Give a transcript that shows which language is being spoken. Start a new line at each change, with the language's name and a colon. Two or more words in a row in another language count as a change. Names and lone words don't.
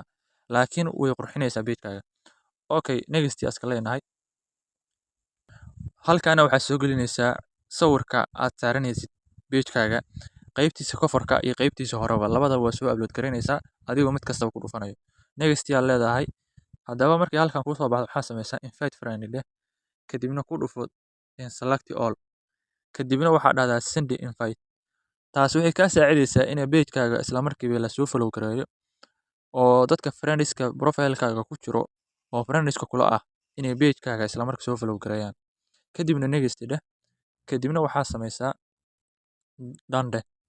Somali: Laakiin way qurxinaysaa page-kaaga. Okay, next iska leenahay. Halkaana waxaad soo gelinaysaa sawirka aad saaranaysid page-kaaga. Qaybtiisa cover-ka iyo qaybtiisa horeba labadaba waa soo upload gareynaysaa adigoo mid kasta ku dhufanayo. Next aad leedahay. Haddaba markii halkan ku soo baxdo waxaa sameysaa
English: invite friend
Somali: leh. Kadibna ku dhufo
English: select all.
Somali: Kadibna waxaad dhahdaa
English: send invite.
Somali: Taas waxay ka saacidaysaa in page-kaaga isla markiiba la soo follow gareeyo oo dadka friends-ka profile-kaaga ku jiro oo friends-ka kula ah inay page-kaaga isla markiiba soo follow gareeyaan. Kadibna next dheh. Kadibna waxaa sameysaa done.